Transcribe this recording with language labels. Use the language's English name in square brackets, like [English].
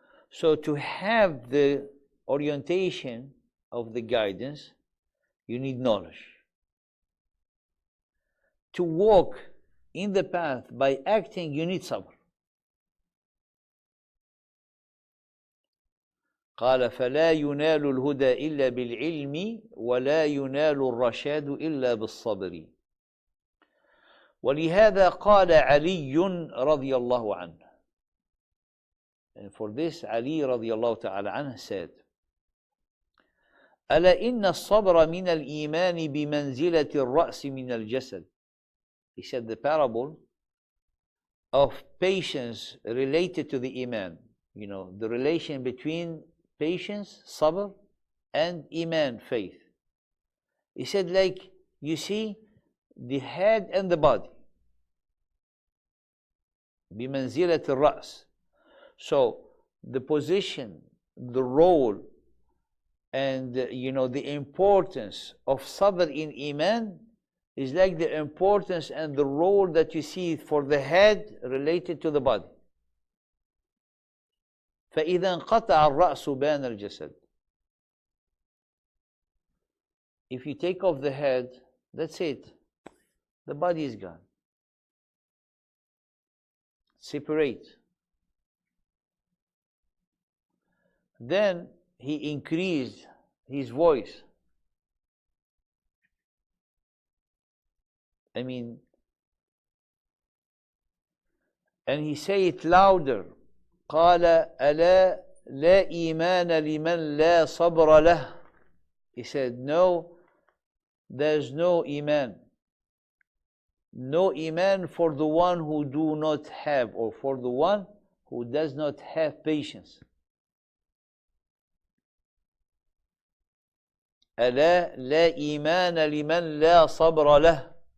[English] So to have the orientation of the guidance, you need knowledge. To walk in the path by acting, you need sabr. [Arabic] قال فلا ينال الهدى إلا بالعلم ولا ينال الرشاد إلا بالصبر. ولهذا قال علي رضي الله عنه. [English] And for this, Ali [Arabic] رضي الله تعالى عنه [English] said, [Arabic] ألا إن الصبر من الإيمان بمنزلة الرأس من الجسد. [English] He said the parable of patience related to the iman. You know, the relation between patience, sabr, and iman, faith. He said, like, you see the head and the body. [Arabic] بمنزلة الرأس. [English] So the position, the role, and the importance of sabr in iman is like the importance and the role that you see for the head related to the body. [Arabic] فإذا انقطع الرأس بان الجسد. [English] If you take off the head, that's it. The body is gone. Separate. Then he increased his voice. And he say it louder. [Arabic] قال ألا لا إيمان لمن لا صبر له. [English] He said, no, there's no iman. No iman for the one who do not have, or for the one who does not have patience. [Arabic] ألا لا إيمان لمن لا صبر له.